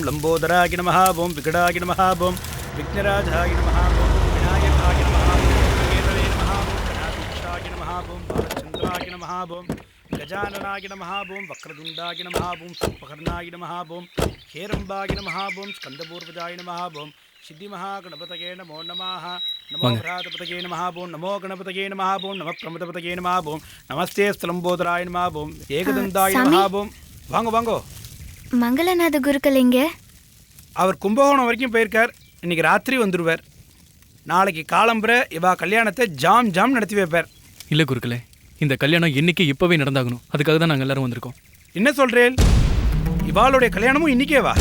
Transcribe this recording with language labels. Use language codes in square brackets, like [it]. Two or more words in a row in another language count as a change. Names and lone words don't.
[sa] लंबोदराय नमः ओम विकटाय नमः ओम विघ्नराजाय नमः ओम विनायकाय नमः ओम केतवे नमः ओम गणाधीशाय नमः ओम बालचन्द्राय नमः ओम गजाननाय नमः ओम वक्रतुण्डाय नमः ओम सर्पकर्णाय नमः ओम हेरम्बाय नमः ओम स्कन्दपूर्वजाय नमः ओम सिद्धिमहागणपतये नमो नमः. नमो भ्रातपतये नमः ओम नमो गणपतये नमः ओम नमः प्रमदपतये नमः ओम नमस्ते स्लंबोदराय नमः ओम एकदंताय नमः ओम. [ta] வாங்க வாங்க. மங்களநாத குருக்கள் எங்க? அவர் கும்பகோணம் வரைக்கும் போயிருக்கார். இன்னைக்கு ராத்திரி வந்துடுவார். நாளைக்கு காலம்பரை இவா கல்யாணத்தை ஜாம் ஜாம் நடத்தி வைப்பார். இல்லை குருக்களே, இந்த கல்யாணம் இன்னைக்கு இப்போவே நடந்தாகணும். அதுக்காக தான் நாங்கள் எல்லாரும் வந்திருக்கோம். என்ன சொல்கிறேன்? இவாளுடைய கல்யாணமும் இன்னைக்கே வா?